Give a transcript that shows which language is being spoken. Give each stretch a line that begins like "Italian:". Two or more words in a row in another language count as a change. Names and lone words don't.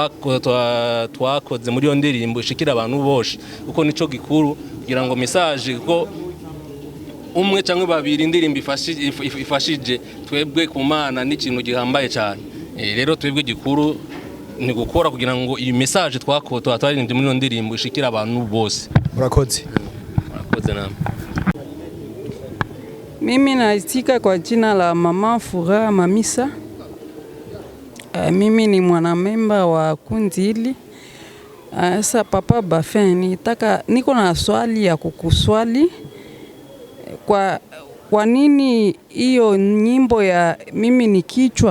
Rundi: twakoze muri yo ndirimbo ishikira abantu bose, kuko nico gikuru kugira ngo message ko umwe cyangwa babiri indirimbo ifashije twebwe ku Mana n'ikintu gihambaye cyane. Rero twebwe gikuru ni gukora kugira ngo iyi message twaririmbye muri yo ndirimbo ishikira abantu bose. Murakoze. Murakoze namwe.
Swahili: Mimi naitika kwa jina la Mama Furaha Mamisa. Mimi ni mwanamemba wa kundi hili. Sasa Papa Bafin, niko na swali ya kukuswali. Kwa nini hiyo nyimbo ya mimi ni kichwa?